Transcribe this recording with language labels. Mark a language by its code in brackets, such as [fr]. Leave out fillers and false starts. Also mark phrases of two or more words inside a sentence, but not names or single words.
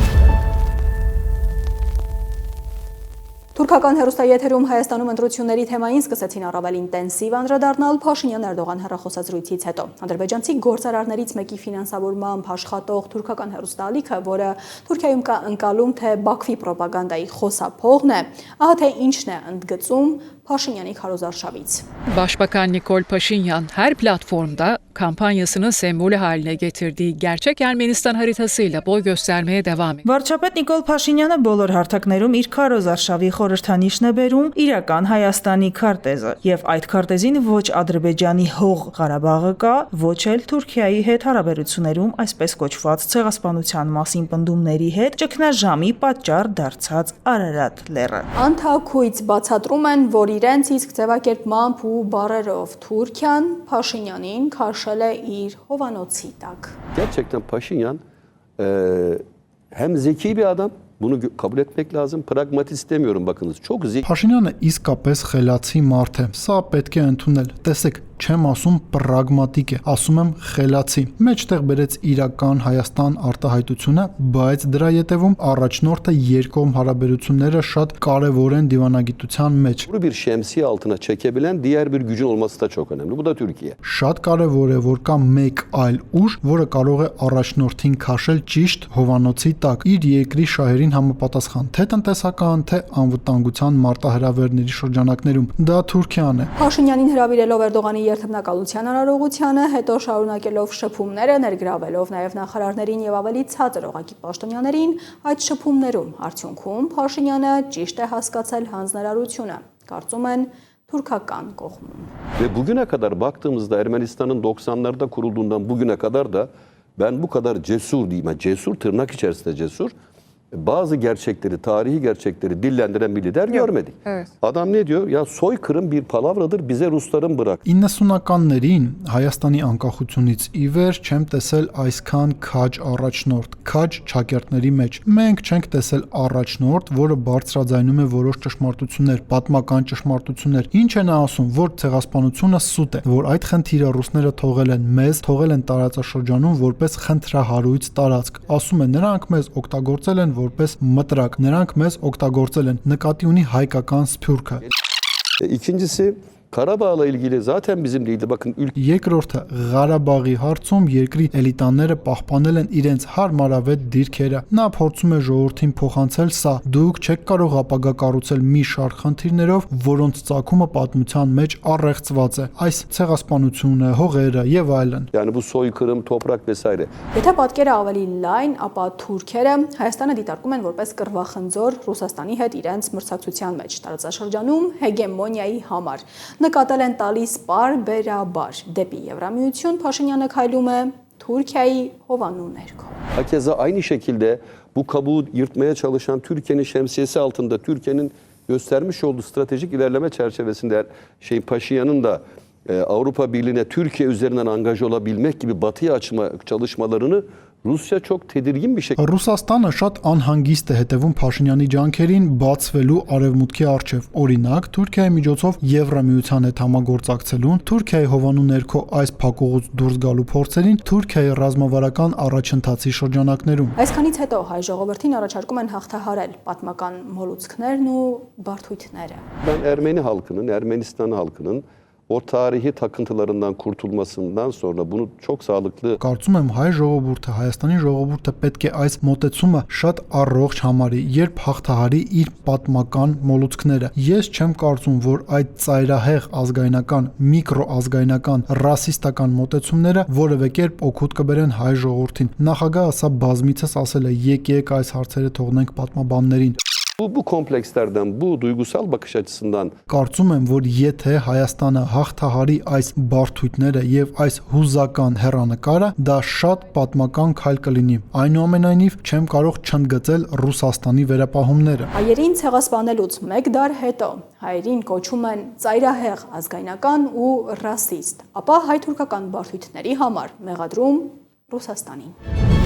[hy] Թուրքական հեռուստաեթերում Հայաստանում ընտրությունների թեմային սկսեցին առավել ինտենսիվ անդրադառնալ Փաշինյան-Էրդողան հեռախոսազրույցից հետո։ Ադրբեջանցի գործարարներից մեկի ֆինանսավորմամբ աշխատող թուրքական հեռուստաալիքը, որը Թուրքիայում կա ընկալում, թե Բաքվի պրոպագանդայի խոսափողն է, ահա թե ինչն է ընդգծում Փաշինյանի քարոզարշավից։ [tr] Başbakan Nikol Pashinyan her platformda kampanyasının sembolü haline getirdiği gerçek Ermenistan haritasıyla boy göstermeye devam ediyor. [hy] Վարչապետ Նիկոլ Փաշինյանը բոլոր հարթակներում իր քարոզարշավի խորհրդանիշն է բերում իրական Հայաստանի քարտեզը, եւ այդ քարտեզին ոչ Ադրբեջանի հող Ղարաբաղը կա, ոչ էլ Թուրքիայի հետ հարաբերություններում այսպես կոչված ցեղասպանության մասին պնդումների հետ ճգնաժամի պատճառ դարձած Արարատ լեռը։ Անթաքույց բացատրում են, որ իրենց իսկ ձևակերպմամբ ու բառերով Թուրքիան Փաշինյանին քաշել է իր հովանոցի տակ։ [tr] Gerçekten Paşinyan hem zeki bir adam, bunu kabul etmek lazım. Pragmatist demiyorum bakınız. Çok zeki. [hy] Փաշինյանը իսկապես խելացի մարդ է։ Սա պետք է ընդունել։ Տեսեք, չեմ ասում պրագմատիկ է, ասում եմ խելացի։ Մեջտեղ բերեց իրական Հայաստան արտահայտությունը, բայց դրա ետևում առաջնորդը երկկողմ հարաբերությունները շատ կարևոր են դիվանագիտության մեջ։ [tr] Bu bir şemsiye altına çekebilen diğer bir gücün olması da çok önemli. Bu da Türkiye. [hy] Շատ կարևոր է, որ կա մեկ այլ ուժ, որը կարող է առաջնորդին քաշել ճիշտ հովանոցի տակ, իր երկրի շահերին համապատասխան, թե տնտեսական, թե անվտանգության մարտահրավերների շրջանակներում։ Դա Թուրքիան է։ Փաշինյանին հրավիրելով Էրդողանի երթմնակալության արարողությանը, հետո շարունակելով շփումները, ներգրավելով նաև նախարարներին եւ ավելի ցածր օղակի պաշտոնյաներին, այդ շփումներում արդյունքում Փաշինյանը ճիշտ է հասկացել հանձնարարությունը, կարծում են թուրքական կողմում։ [tr] Ve bugüne kadar baktığımızda Ermenistan'ın 90'larda kurulduğundan bugüne kadar da ben bu kadar cesur diyeyim, yani cesur tırnak içerisinde cesur, bazı gerçekleri, tarihi gerçekleri dillendiren bir lider görmedik. Evet. Adam ne diyor? Ya soykırım bir palavradır, bize Rusların bırak. [hy] 90-ականներին Հայաստանի անկախությունից ի վեր չեմ տեսել այսքան քաջ առաջնորդ, քաջ ճակերտների մեջ։ Մենք չենք տեսել առաջնորդ, որը բարձրաձայնում է որոշ ճշմարտություններ, պատմական ճշմարտություններ։ Ինչ են ասում, որ ցեղասպանությունը սուտ է, որ այդ խնդիրը ռուսները թողել են մեզ, թողել են տարածաշրջանում որպես խնդրահարույց տարածք։ Ասում են, նրանք մեզ օգտագործել են որպես մտրակ, նրանք մեզ օգտագործել են, նկատի ունի հայկական սփյուռքը։ [tr] İkincisi Karabağ'la ilgili zaten bizim değildi. Bakın [hy] Երկրորդը Ղարաբաղի հարցում երկրի էլիտաները պահպանել են իրենց հարմարավետ դիրքերը։ Նա փորձում է ժողովրդին փոխանցել սա. դուք չեք կարող ապագա կառուցել մի շարք խնդիրներով, որոնց ծագումը պատմության մեջ առեղծված է։ Այս ցեղասպանությունը, հողերը եւ այլն։ [tr] Yani bu soykırım, toprak vesaire. [hy] Եթե պատկերը ավելի լայն, ապա թուրքերը Հայաստանը դիտարկում են որպես կռվախնձոր Ռուսաստանի հետ իրենց մրցակցության մեջ տարածաշրջանում հեգեմոնիայի համար։ Նկատել են տալիս պարբերաբար դեպի Եվրամիություն, Փաշինյանը քայլում է Թուրքիայի հովանու ներքո։ [tr] Hakeza aynı şekilde bu kabuğu yırtmaya çalışan Türkiye'nin şemsiyesi altında Türkiye'nin göstermiş olduğu stratejik ilerleme çerçevesinde Paşinyan'ın da Avrupa Birliği'ne Türkiye üzerinden angaj olabilmek gibi batıya açma çalışmalarını Rusya çok tedirgin bir şekilde. [hy] Ռուսաստանը շատ անհանգիստ է հետևում Փաշինյանի ջանքերին բացվելու արևմուտքի առջև։ Օրինակ, Թուրքիայի միջոցով Եվրամիության հետ համագործակցելուն, Թուրքիայի հովանու ներքո այս փակուղուց դուրս գալու փորձերին, Թուրքիայի ռազմավարական առաջընթացի շրջանակներում։ Այսքանից հետո հայ ժողովրդին առաջարկում են հաղթահարել պատմական մոլուցքներն ու բարդույթները։ [tr] Ben Ermeni halkının, Ermenistan halkının o tarihi takıntılarından kurtulmasından sonra bunu çok sağlıklı. [hy] Կարծում եմ հայ ժողովուրդը, Հայաստանի ժողովուրդը պետք է այս մոտեցումը շատ առողջ համարի, երբ հաղթահարի իր պատմական մոլուցքները։ Ես չեմ կարծում, որ այդ ծայրահեղ ազգայնական, միկրոազգայնական, ռասիստական մոտեցումները որևէ կերպ օգուտ կբերեն հայ ժողովրդին։ Նախագահը սա բազմիցս ասել է, եկեք այս հարցերը թողնենք պատմաբաններին։ [tr] Bu komplekslerden, bu duygusal bakış açısından [hy] Կարծում եմ, որ եթե Հայաստանը հաղթահարի այս բարդույթները եւ այս հուզական հեռանկարը, դա շատ պատմական քայլ կլինի։ Այնուամենայնիվ չեմ կարող չընդգծել Ռուսաստանի վերապահումները։ Հայերին ցեղասպանելուց 1 դար հետո հայերին կոչում են ծայրահեղ ազգայնական ու ռասիստ, ապա հայ-թուրքական բարդույթների համար մեղադրում Ռուսաստանին։